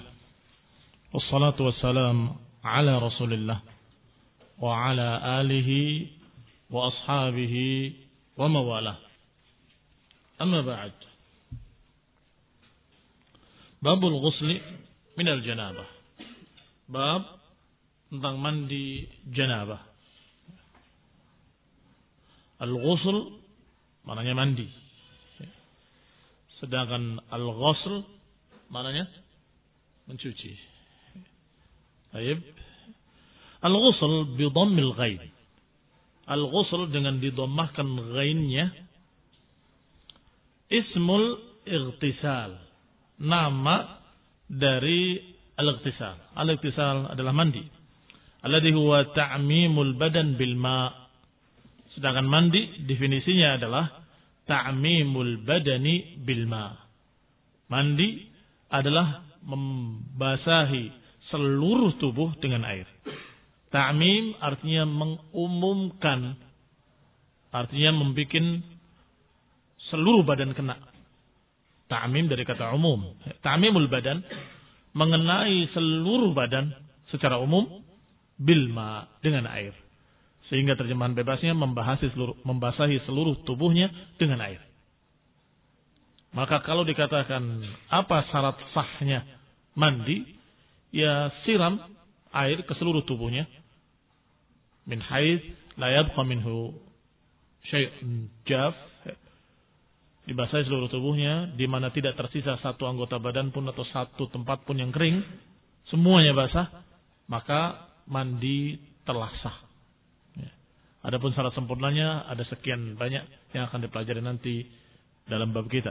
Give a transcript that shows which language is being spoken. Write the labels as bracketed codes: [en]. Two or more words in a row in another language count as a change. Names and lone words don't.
[ar] والصلاة والسلام على رسول الله و على آله و أصحابه و موالاه. أما بعد. باب الغسل من الجنابة. [id] Bab tentang mandi janabah. Al-ghusl maknanya mandi. Sedangkan al-ghusl maknanya mencuci. Baik. [ar] الغسل بضم الغين. [id] Al-ghusl dengan didommahkan ghainnya. [ar] اسم الاغتسال. [id] Nama dari al-ightisal. Al-ightisal adalah mandi. [ar] الذي هو تعميم البدن بالماء'. [id] Sedangkan mandi definisinya adalah [ar] تعميم البدن بالماء'. [id] Mandi adalah membasahi seluruh tubuh dengan air. Ta'mim artinya mengumumkan, artinya membuat seluruh badan kena. Ta'mim dari kata umum. [ar] تعميم البدن [id] mengenai seluruh badan secara umum [ar] بالماء' [id] dengan air. Sehingga terjemahan bebasnya membasahi seluruh tubuhnya dengan air. Maka kalau dikatakan apa syarat sahnya mandi, ya siram air ke seluruh tubuhnya. [ar] من حيث لا يبقى منه شيء جاف. [id] Dibasahi seluruh tubuhnya, di mana tidak tersisa satu anggota badan pun atau satu tempat pun yang kering, semuanya basah, maka mandi telah sah. Adapun syarat sempurnanya ada sekian banyak yang akan dipelajari nanti dalam bab kita.